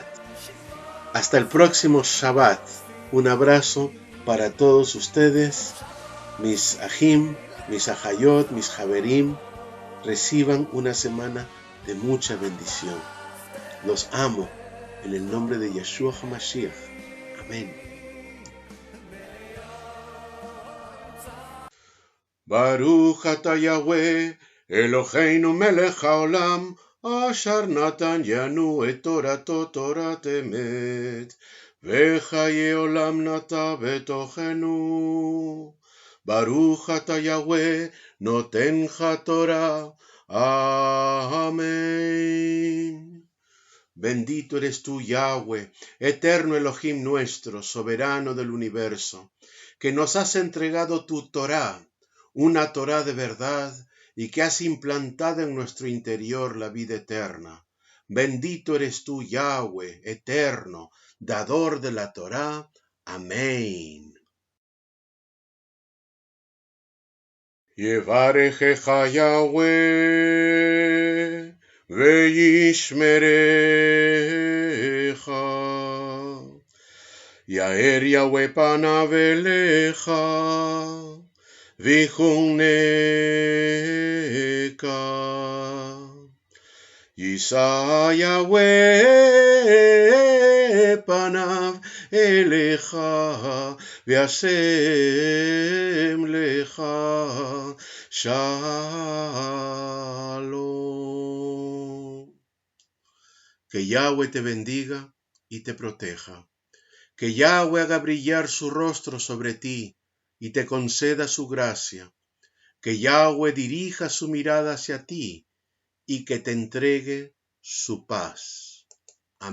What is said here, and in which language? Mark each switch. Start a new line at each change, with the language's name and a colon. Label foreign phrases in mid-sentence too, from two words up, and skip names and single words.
Spanish: Hasta el próximo Shabbat. Un abrazo para todos ustedes, mis Ahim, mis Ahayot, mis Haverim. Reciban una semana de mucha bendición. Los amo en el nombre de
Hebrew: ישוע המשיח.
Spanish: Amén.
Hebrew: ברוך אתה יהוה אלהינו מלך העולם אשר נתן לנו את תורתו תורת אמת וחיי עולם נטע בתוכנו. ברוך אתה יהוה נותן התורה.
Spanish: Amén. Bendito eres tú, Yahweh, eterno Elohim nuestro, soberano del universo, que nos has entregado tu Torah, una Torá de verdad, y que has implantado en nuestro interior la vida eterna. Bendito eres tú, Yahweh, eterno, dador de la Torá. Amén.
Hebrew: יברכך יהוה, וישמרך. יאר יהוה פניו אליך, ויחנך. ישא יהוה פניו אליך, וישם לך שלום.
Spanish: Que Yahweh te bendiga y te proteja. Que Yahweh haga brillar su rostro sobre ti y te conceda su gracia. Que Yahweh dirija su mirada hacia ti y que te entregue su paz.